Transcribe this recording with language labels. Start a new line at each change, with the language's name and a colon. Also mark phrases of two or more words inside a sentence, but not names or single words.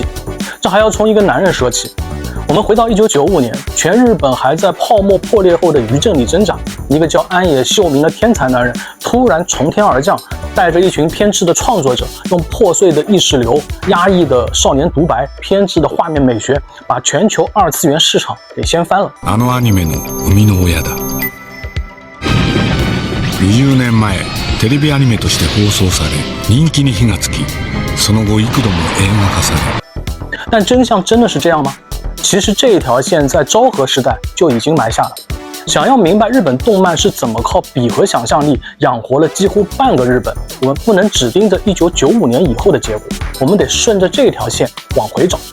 Chinese: 這還要從一個男人說起。我們回到1995年，全日本還在泡沫破裂後的餘震裡掙扎，一個叫安野秀明的天才男人突然從天而降，帶着一群偏執的創作者，用破碎的意識流、壓抑的少年獨白、偏執的畫面美學，把全球二次元市场給掀翻了。
Japanese: あのアニメの生みの親だ。20年前、テレビアニメとして放送され、人気に火がつき、その後幾度も映画化され。
Chinese: 但真相真的是這樣嗎？其實這一條線在昭和時代就已經埋下了。想要明白日本動漫是怎麼靠筆和想象力養活了幾乎半個日本，我們不能只盯着1995年以後的結果，我們得順着這條線往回找。